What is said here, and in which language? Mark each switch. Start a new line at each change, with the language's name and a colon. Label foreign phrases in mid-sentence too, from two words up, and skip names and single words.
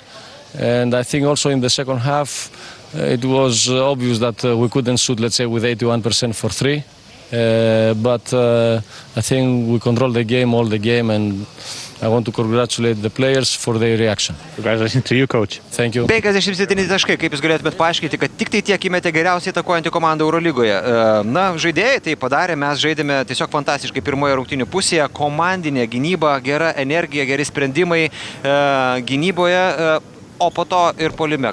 English: And I think also in the second half, it was obvious that we couldn't shoot, let's say, with 81% for three. But I think we controlled the game, all the game, and I want to congratulate the players for their reaction. Congratulations to you, coach. Thank you.
Lithuanian: 57 taškai, kaip jūs galėtumėt paaiškinti, kad tik tai tiek įmetė geriausiai atakuojantį komandą Eurolygoje. Na, žaidėjai tai padarė, mes žaidėme tiesiog fantastiškai pirmoje rungtynių pusėje, komandinė gynyba, gera energija, geri sprendimai gynyboje. O po to ir puolime.